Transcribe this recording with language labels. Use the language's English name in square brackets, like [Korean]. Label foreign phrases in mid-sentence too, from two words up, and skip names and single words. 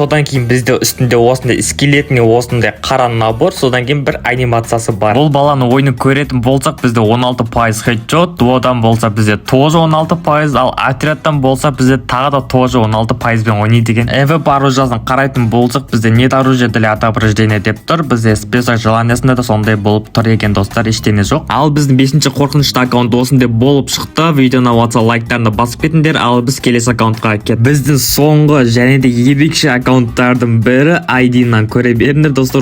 [Kazakh] Содан кейін бізде үстінде осындай скелетіне осындай қара набор, содан кейін бір анимациясы бар. Бұл баланы ойыны көретін болсақ, бізде 16% хедшот, дуодан болса бізде тоже 16%, ал отрядтан болса бізде тағы да тоже 16% бен ойнайды екен. МВП оружиясын қарайтын болсақ, бізде [Russian] нет оружия для отображения [Kazakh] деп тұр. Бізде список желаниясында да сондай болып тұр екен достар, ештеңе жоқ. Ал біздің 5-ші қорқынышты аккаунт осындай болып шықты. Видеоны ұнаса лайктарына басып кетіңдер, ал біз келесі аккаунтқа кет. Біздің соңғы және де ерекше аккаунттардың бірі ID-нан көре беріңдер достар.